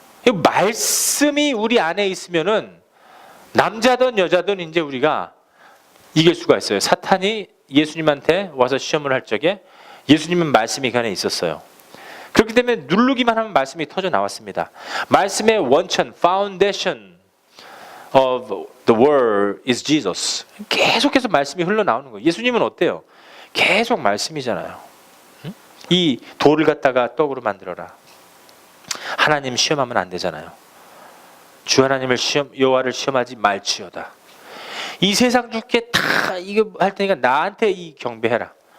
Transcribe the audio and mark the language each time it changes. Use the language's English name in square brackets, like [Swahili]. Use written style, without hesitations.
[Korean] 말씀이 우리 안에 있으면은 남자든 여자든 이제 우리가 이길 수가 있어요. 사탄이 예수님한테 와서 시험을 할 적에 예수님은 말씀이 그 안에 있었어요. 그렇기 때문에 누르기만 하면 말씀이 터져 나왔습니다. 말씀의 원천, [English] foundation of the word is Jesus. [Korean] 계속해서 말씀이 흘러나오는 거예요. 예수님은 어때요? 계속 말씀이잖아요. 이 돌을 갖다가 떡으로 만들어라. 하나님 시험하면 안 되잖아요. 주 하나님을 여호와를 시험하지 말지어다. 이 세상 주께 다 이거 할 테니까 나한테 이 경배해라.